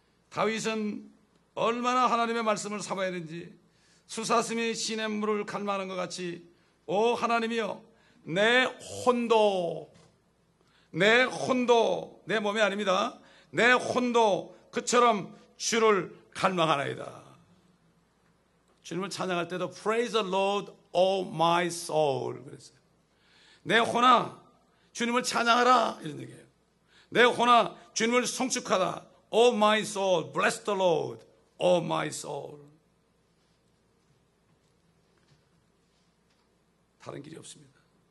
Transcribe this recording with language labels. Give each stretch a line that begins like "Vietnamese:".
Korean: 다윗은 얼마나 하나님의 말씀을 삼아야 되는지 수사슴이 시냇물을 갈망하는 것 같이 오 하나님이여 내 혼도 내 몸이 아닙니다. 내 혼도 그처럼 주를 갈망하나이다. 주님을 찬양할 때도
English: Praise the Lord, O my soul
Korean: 그랬어요. 내 혼아 주님을 찬양하라 이런 얘기예요. 내 혼아 주님을 송축하라.
English: O my soul, bless the Lord, O my soul.
Korean: 다른 길이 없습니다.